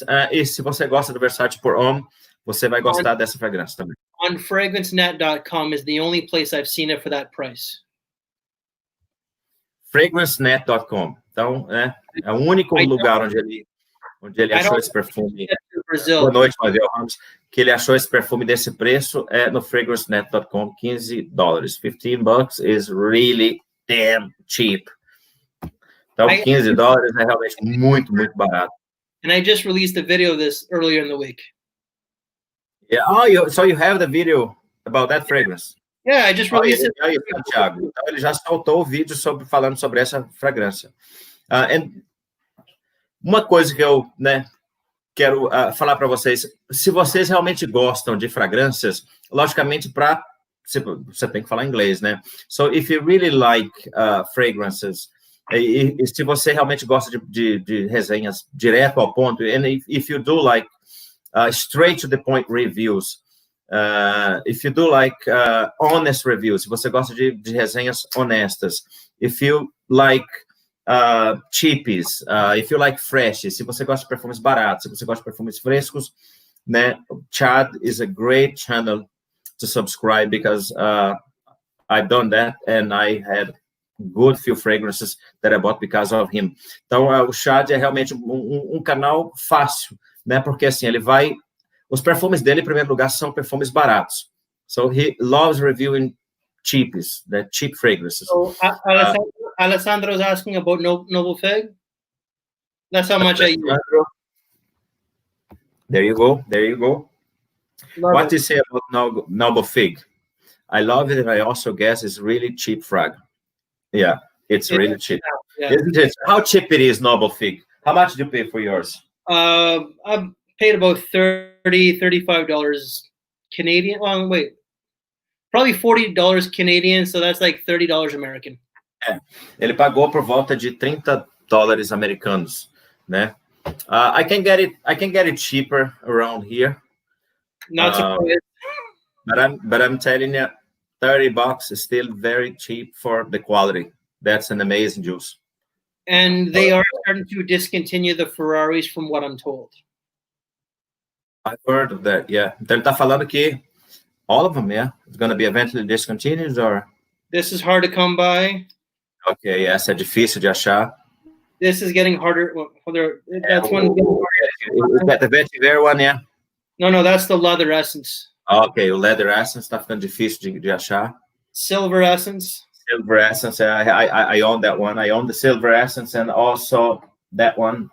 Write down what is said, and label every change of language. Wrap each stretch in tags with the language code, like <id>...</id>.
<pt>E se você gosta do Versace Pour Homme, você vai gostar dessa fragrância também.</pt> <en>On fragrancenet.com is the only place I've seen it for that price. Fragrancenet.com.</en> <pt>Então, é o único lugar onde ele achou esse perfume. Boa noite, Matheus Ramos. Que ele achou esse perfume desse preço é no fragrancenet.com, $15.</pt> <en>$15 is really damn cheap.</en> <pt>Então, $15 é realmente muito, muito barato.</pt> <en>And I just released a video of this earlier in the week. Yeah. Oh, so you have the video about that fragrance? Yeah, I just released it. Santiago.</en> <pt>Então, ele já soltou o vídeo falando sobre essa fragrância. Uma coisa que eu quero falar para vocês, se vocês realmente gostam de fragrâncias, logicamente, você tem que falar inglês, né?</pt> <en>So, if you really like fragrances,</en> <pt>e se você realmente gosta de resenhas direto ao ponto,</pt> <en>and if you do like straight to the point reviews, if you do like honest reviews,</en> <pt>se você gosta de resenhas honestas,</pt> <en>if you like cheapies, if you like fresh,</en> <pt>se você gosta de perfumes baratos, se você gosta de perfumes frescos, né,</pt> <en>Chad is a great channel to subscribe because I've done that and I had good few fragrances that I bought because of him.</en> <pt>Então, o Chad é realmente um canal fácil, né, porque assim, os perfumes dele, em primeiro lugar, são perfumes baratos.</pt> <en>So, he loves reviewing cheapies, the cheap fragrances. So, Alessandro's asking about Noble Fig. That's how much I use. There you go. What do you say about Noble Fig? I love it, and I also guess it's really cheap frag. Yeah, it's really cheap. Yeah. Isn't it? How cheap it is, Noble Fig? How much do you pay for yours? I paid about $35 Canadian. Oh, wait. Probably $40 Canadian, so that's like $30 American.</en> <pt>Ele pagou por volta de $30 americanos, né?</pt> <en>I can get it cheaper around here. Not surprised. But I'm telling you, $30 is still very cheap for the quality. That's an amazing juice. And they are starting to discontinue the Ferraris, from what I'm told. I've heard of that. Yeah.</en> <pt>Então ele tá falando que</pt> <en>all of them, it's going to be eventually discontinued, or? This is hard to come by.</en> <pt>Okay, essa é difícil de achar.</pt> <en>This is getting harder. That's one. Is that the vetiver one, yeah? No, that's the leather essence.</en> <pt>Okay, o leather essence tá ficando difícil de achar.</pt> <en>Silver essence. Silver essence, I own that one. I own the silver essence and also that one.</en>